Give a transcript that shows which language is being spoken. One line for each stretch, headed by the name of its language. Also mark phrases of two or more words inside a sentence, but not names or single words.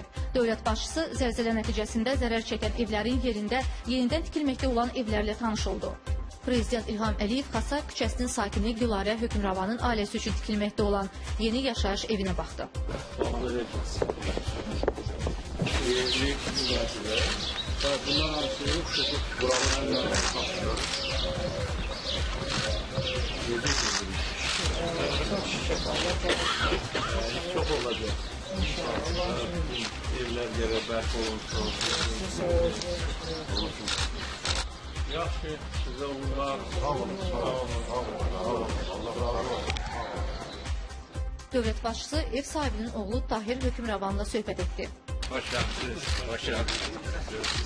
Azerbaijani: Dövlət başçısı zəlzələ nəticəsində zərər çəkən evlərin yerində yenidən tikilməkdə olan evlərlə tanış oldu. Prezident İlham Əliyev Xasay küçəsinin sakini Gülarə Hökümravanın ailəsi üçün tikilməkdə olan yeni yaşayış evinə baxdı.
Turkish: Çok olacak. Evler yere
Azerbaijani: bərk olunsun. Yaxşı, sizə uğurlar. Sağ olun. Allah razı olsun. Dövlət başçısı ev sahibinin oğlu Tahir Hökümravanla söhbət etdi.
Turkish: Hoş geldiniz.